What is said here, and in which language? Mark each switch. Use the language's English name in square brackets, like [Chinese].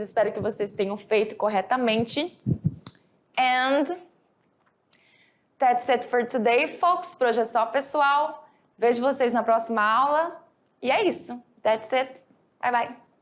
[Portuguese] Espero que vocês tenham feito corretamente. [English] And that's it for today, folks. [Portuguese] Por hoje é só, pessoal. Vejo vocês na próxima aula. E é isso. [English] That's it. Bye, bye.